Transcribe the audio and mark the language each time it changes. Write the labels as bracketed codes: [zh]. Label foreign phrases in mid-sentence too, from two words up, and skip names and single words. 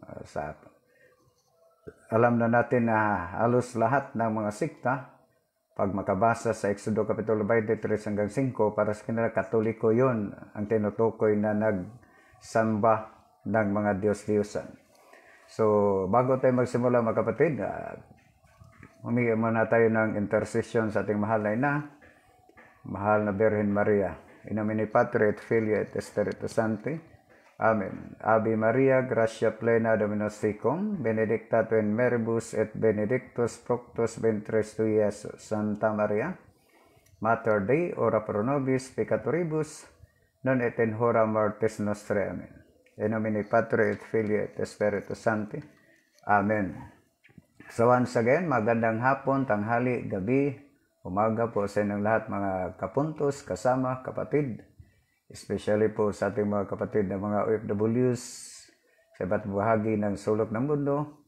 [tl] Alam na natin na halos lahat ng mga sikta, pag makabasa sa Exodo Kapitulo 23 hanggang 5, para sa kanila Katoliko yun ang tinutukoy na nagsamba ng mga Diyos-Diyosan. So, bago tayo magsimula mga kapatid, humingi muna tayo ng intercession sa ating mahal na ina, mahal na Birhen Maria. [la] In nomine Patri et Filii et Spiritus Sancti. Amen. Ave Maria, gratia plena Dominus tecum, benedicta tu in meribus et benedictus fructus ventris tui, Iesus. Santa Maria, Mater Dei, ora pro nobis peccatoribus, non et in hora mortis nostrae. Amen. In nomine Patri et Filii et Spiritus Sancti. Amen. [en] So once again, [tl] magandang hapon, tanghali, gabi, umaga po sa inyong lahat mga kapuntos, kasama, kapatid. Especially po sa ating mga kapatid na mga OFWs sa iba't bahagi ng sulok ng mundo.